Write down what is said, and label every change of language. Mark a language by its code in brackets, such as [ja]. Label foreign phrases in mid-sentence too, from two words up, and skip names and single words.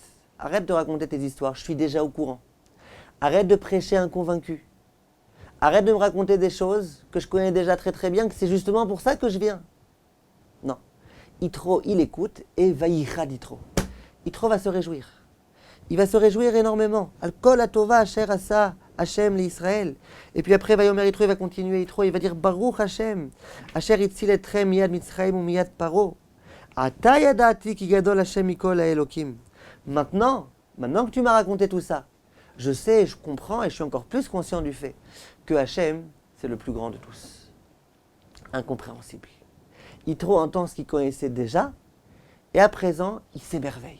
[fr] Arrête de raconter tes histoires, je suis déjà au courant. Arrête de prêcher un convaincu. Arrête de me raconter des choses que je connais déjà très très bien, que c'est justement pour ça que je viens. » Non. Yitro, il écoute et [he] ויחד יתרו. [fr] Yitro va se réjouir. Il va se réjouir énormément. [he] על כל הטובה אשר עשה השם לישראל. [fr] Et puis après, [he] ויאמר יתרו, [fr] il va continuer. Yitro, il va dire [he] ברוך השם אשר הציל אתכם מיד מצרים ומיד פרעה. [fr] Maintenant que tu m'as raconté tout ça, je sais, je comprends et je suis encore plus conscient du fait que Hachem, c'est le plus grand de tous. Incompréhensible. Yitro entend ce qu'il connaissait déjà et à présent, il s'émerveille.